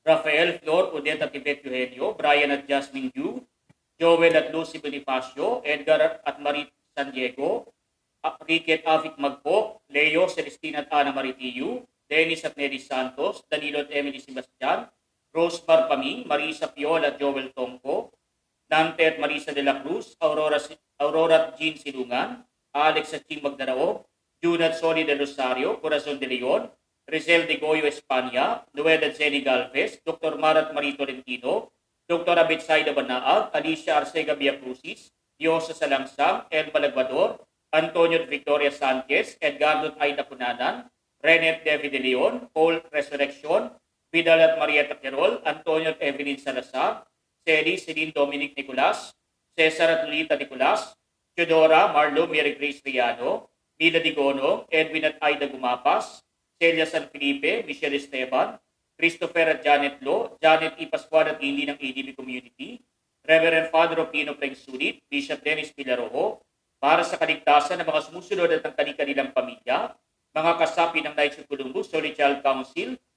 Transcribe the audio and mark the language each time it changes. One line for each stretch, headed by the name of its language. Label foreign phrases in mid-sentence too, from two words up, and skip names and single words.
Filipino: Rafael Flor, Odette at Yvette Eugenio, Brian at Jasmine Yu, Joel at Lucy Bonifacio, Edgar at Marie San Diego, Ricky at Avic Magpok, Leo, Celestina at Ana Maritiu, Dennis at Nelly Santos, Danilo at Emily Sebastian, Rosemar Paming, Marisa Piola at Joel Tongco, Dante at Marisa de la Cruz, Aurora at Jean Silungan, Alex at Ching Magdaraog, June at Sony de Rosario, Corazon de Leon, Rizal de Goyo Espanya, Noel at Jenny Galvez, Dr. Marat Marie Tolentino, Dr. Abitsaida Banaag, Alicia Arcega Viacrucis, Diosa Salangsang, El Malagbador, Antonio at Victoria Sanchez, Edgardo at Aida Cunanan, Renet David de Leon, Paul Resurrection, Vidal at Marieta Querol, Antonio at Evelyn Salazar, Celi, Celine Dominic Nicolas, Cesar at Lolita Nicolas, Teodora, Marlo, Mary Grace Riano, Mila Digono, Edwin at Aida Gumapas, Celia San Felipe, Michelle Esteban, Christopher at Janet Lo, Janet E. Pascual at hindi ng ADB Community,
English: Reverend Father
Filipino: Pino Pengsulit, Bishop Dennis Pilarojo, para sa kaligtasan ng mga sumusunod at ng kanilang pamilya, mga kasapi ng Knights of Columbus, Holy Child Council,